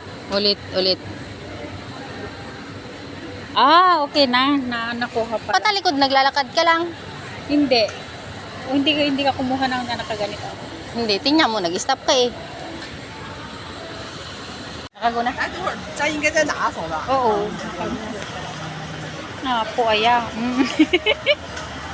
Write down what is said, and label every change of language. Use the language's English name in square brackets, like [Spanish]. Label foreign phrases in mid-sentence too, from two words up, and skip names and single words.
[Filipino] Ulit. Ah, okay na. Nakuha pa. Patalikod, naglalakad ka lang. Hindi. O, hindi ka kumuha ng nakaganito. Hindi, tingnan mo, nag-stop ka eh. Nakaguna? [Chinese] 哎，等会儿，咱应该在哪走的？ [Filipino] Oo. Ah, po aya.